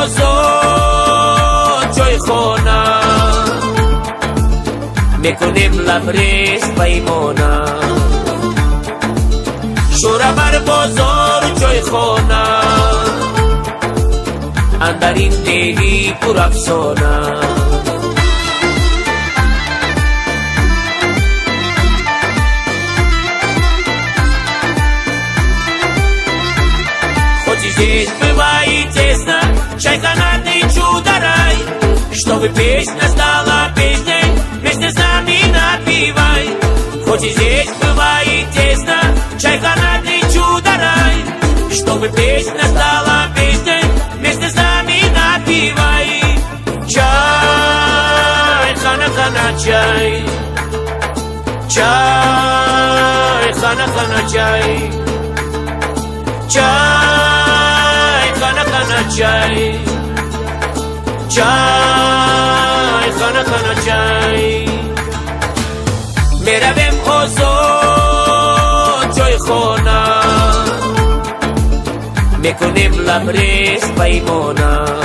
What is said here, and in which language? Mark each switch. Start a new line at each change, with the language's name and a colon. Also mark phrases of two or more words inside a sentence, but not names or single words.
Tajik: آزاد جای خانه میکنیم لبریز پیمانه شوره بر بازار جای خانه اندر این دیگی پر افسانه
Russian: Хоть и здесь бывает тесно, чайка над и чудо-рай, чтобы песня стала песней, вместе с нами напевай. Хоть и здесь бывает тесно, чайка над и чудо-рай, чтобы песня стала песней, вместе с нами напевай.
Tajik: Чай, хана-хана, чай, чай, хана-хана, чай, чай, хана-хана, чай, چای خانه خانه چای میرویم آزاد جای خانه میکنیم لبریز پیمانه